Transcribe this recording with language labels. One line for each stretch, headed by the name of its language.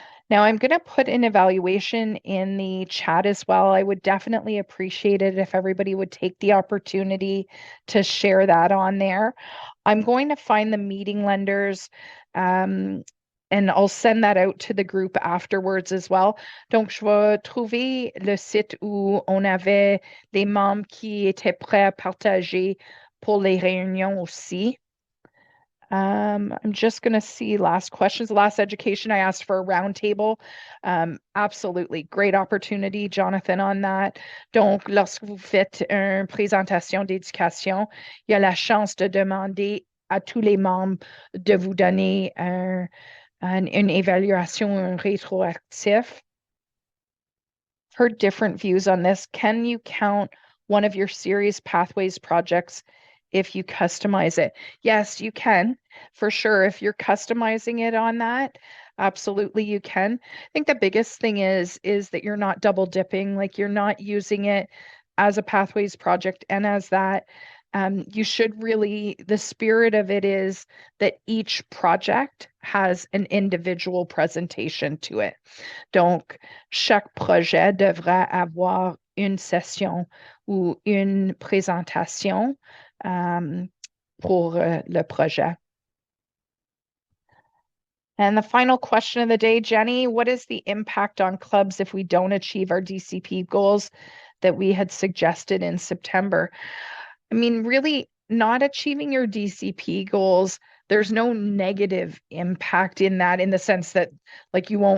English: Now I'm going to put an evaluation in the chat as well. I would definitely appreciate it if everybody would take the opportunity to share that on there. I'm going to find the meeting lenders and I'll send that out to the group afterwards as well.
French: Donc, je vais trouver le site où on avait les membres qui étaient prêts à partager pour les réunions aussi.
English: I'm just going to see last questions. Last education, I asked for a roundtable. Absolutely. Great opportunity, Jonathan, on that.
French: Donc, lorsque vous faites une présentation d'éducation, il y a la chance de demander à tous les membres de vous donner une évaluation, un rétroactif.
English: Heard different views on this. Can you count one of your series Pathways projects if you customize it? Yes, you can, for sure. If you're customizing it on that, absolutely you can. I think the biggest thing is that you're not double dipping, like you're not using it as a Pathways project and as that. You should really, the spirit of it is that each project has an individual presentation to it.
French: Donc, chaque projet devrait avoir une session ou une présentation pour le projet.
English: And the final question of the day, Jenny, what is the impact on clubs if we don't achieve our DCP goals that we had suggested in September? I mean, really not achieving your DCP goals, there's no negative impact in that, in the sense that like